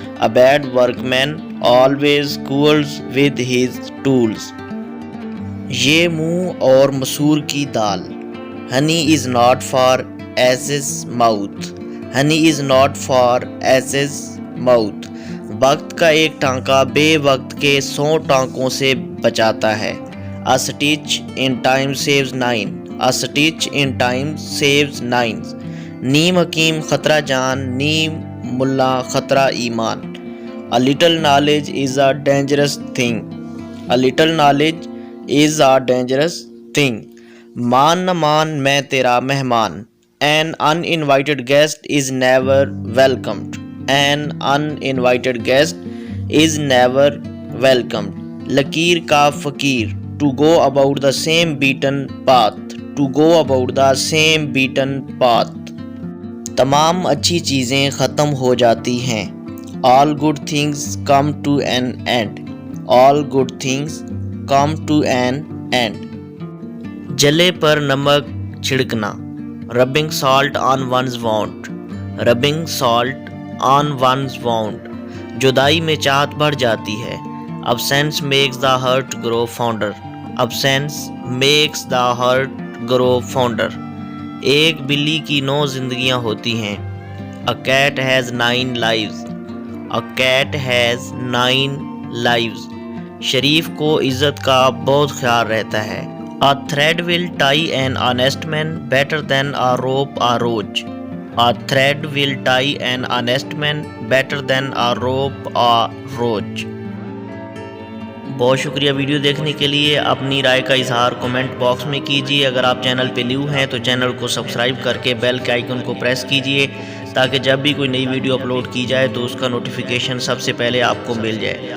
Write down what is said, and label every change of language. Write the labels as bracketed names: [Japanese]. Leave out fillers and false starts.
[English] A bad workman always quarrels with his tools. [Urdu] یہ منہ اور مسور کی دال. [English] Honey is not for asses mouth. Honey is not for asses mouth. [Urdu] وقت کا ایک ٹانکا بے وقت کے 100 ٹانکوں سے بچاتا ہے. [English] A stitch in time saves 9. A stitch in time saves 9. [Urdu] نیم حکیم خطرہ جان. نیم ملا خطرہ ایمان. [English] A little knowledge is a dangerous thing. A little knowledge is a dangerous thing. [Urdu] مان نہ مان میں تیرا مہمان. [English] An uninvited guest is never welcomed. An uninvited guest is never welcomed. [Urdu] لکیر کا فقیر. [English] To go about the same beaten path. To go about the same beaten path. [Urdu] تمام اچھی چیزیں ختم ہو جاتی ہیں. [English] All good things come to an end. All good things come to an end. [Urdu] جلے پر نمک چھڑکنا. [English] Rubbing salt on one's wound. Rubbing salt on one's wound. [Urdu] جدائی میں چاہت بڑھ جاتی ہے. [English] Absence makes the hurt grow fonder. Absence makes the hurt grow fonder. [Urdu] ایک بلی کی 9 زندگیاں ہوتی ہیں. [English] A cat has 9 lives. A cat has 9 lives. [Urdu] شریف کو عزت کا بہت خیال رہتا ہے. [English] A thread will tie an honest man better than a rope or roach. A thread will tie an honest man better than a rope or roach. [Urdu] بہت شکریہ video دیکھنے کے لیے. اپنی رائے کا اظہار کومنٹ باکس میں کیجیے. اگر آپ چینل پہ نیو ہیں تو چینل کو سبسکرائب کر کے بیل کے آئیکن کو پریس کیجیے تاکہ جب بھی کوئی نئی ویڈیو اپلوڈ کی جائے تو اس کا نوٹیفیکیشن سب سے پہلے آپ کو مل جائے.